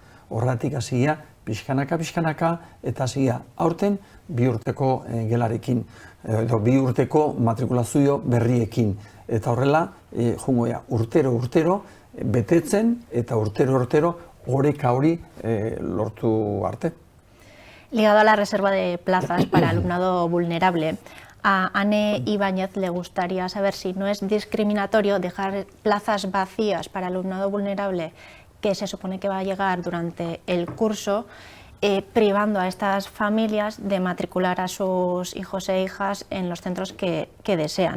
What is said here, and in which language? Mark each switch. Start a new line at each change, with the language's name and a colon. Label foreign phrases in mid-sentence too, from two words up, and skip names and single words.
Basque: Horregatik hasia pixkanaka eta hasia aurten 2 urteko gelarekin, edo 2 urteko matrikulazio berriekin. Eta horrela, jungoia, urtero betetzen eta urtero oreka hori lortu arte.
Spanish: Ligado a la reserva de plazas para alumnado vulnerable, a Ane Ibáñez le gustaría saber si no es discriminatorio dejar plazas vacías para alumnado vulnerable que se supone que va a llegar durante el curso, privando a estas familias de matricular a sus hijos e hijas en los centros que desean.